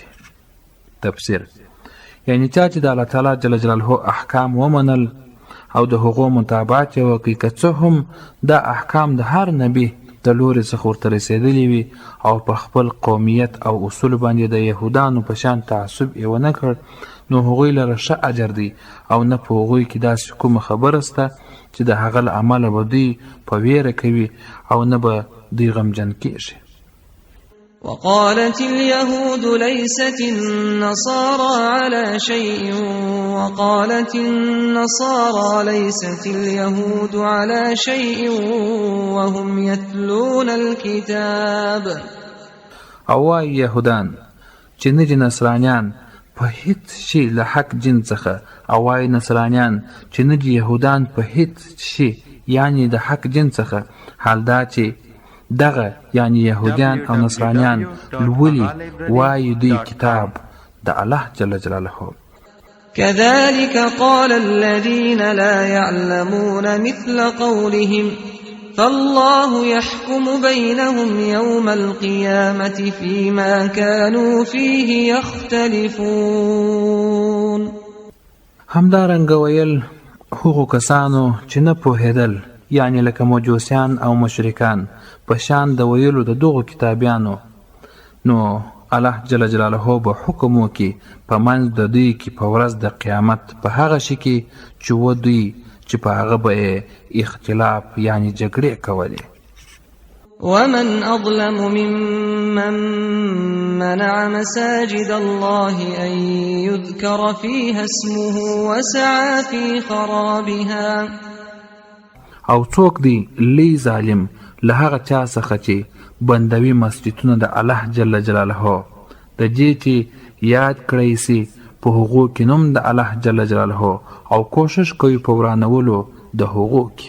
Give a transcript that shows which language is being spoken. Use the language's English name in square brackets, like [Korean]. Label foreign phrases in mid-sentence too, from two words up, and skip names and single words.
[Pashto] تفسیر: یعنی چا چې د الله [Arabic] تعالی جل جلاله [Pashto] احکام ومنل او د هغو مطابقت یې وکړي، که څه هم دا احکام د هر نبي د لورې څخه ورته رسېدلي وي، او په خپل قومیت او اصول باندې د یهودانو په شان تعصب یې ونه کړ، نو هغوی لره ښه اجر دی، او نه په هغوی کې داسې کومه خبره شته چې د هغه له امله به دوی په ویره کوي او نه به دوی غمجن کېږي. [Arabic] وقالت اليهود ليست النصارى على شيء وقالت النصارى ليست اليهود على شيء وهم يتلون الكتاب. [Pashto] او وای یهودان چې نه دي نصرانیان په هیڅ شي له حق جن څخه، او وای نصرانیان چې نه دي یهودان په هیڅ شي یعنی د حق جن څخه، حال دا چې دغه یعنی یهودیان او نصرانیان لولي وایي دوی کتاب د الله [Arabic] جل جلاله. كذلك قال الذين لا يعلمون مثل قولهم فالله يحكم بينهم يوم القيامة فيما كانوا فيه يختلفون. [Pashto] همدارنګه ویل هغو کسانو چې نه پوهېدل، یعنی لکه مجوسیان او مشرکان، په شان د ویلو د دغو کتابیانو، نو الله [Arabic] جل جلاله [Pashto] به حکم وکړي په منځ د دوی کې په ورځ د قیامت په هغه شي کې چې و دوی چې په هغه به اختلاف یعنی جګړې کولې. [Arabic] ومن أظلم ممن منع مساجد الله أن يذكر فيها اسمه وسعى في خرابها. [Pashto] او څوک دی لوی ظالم له هغه چا څخه چې بندوي مسجدونه د الله [Arabic] جل جلاله، [Pashto] د دې چې یاد کړی سي په هغو کې نوم د الله [Arabic] جل جلاله، [Pashto] او کوشش کوي په ورانولو د هغو کې.